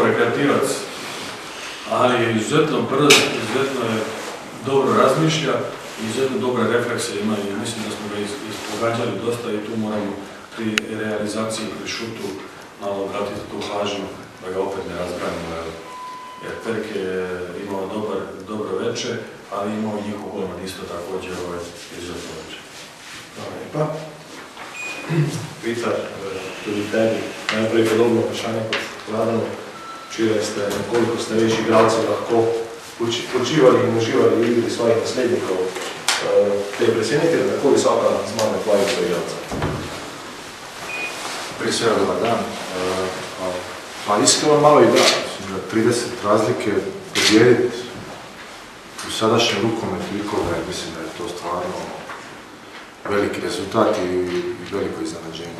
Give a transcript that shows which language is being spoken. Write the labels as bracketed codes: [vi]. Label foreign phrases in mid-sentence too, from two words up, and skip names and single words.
[sr] rekreativac, ali je izuzetno brz, izuzetno je dobro razmišlja, izuzetno dobre reflekse ima i mislim da smo ga ispogađali dosta i tu moramo pri realizaciji, pri šutu malo obratiti tu pažnju da ga opet ne razbranimo, jer Perk je imao dobro veče, ali imao i njihov golman isto također izuzetno veče. Hvala lijepa. [sl] Vitar, tudi tebi najprej podobno vprašanje kot Vladanu. Včeraj ste nekoliko starejši igralci lahko počivali in uživali v igri svojih naslednikov. Te je presenetilo, tako visoka zmaga tvojih igralca? [hr] Prije svega dobar dan. Pa iskreno malo i da, 30 razlike pobijediti u sadašnjem rukometu ikoga, mislim da je to stvarno veliki rezultat i veliko iznenađenje.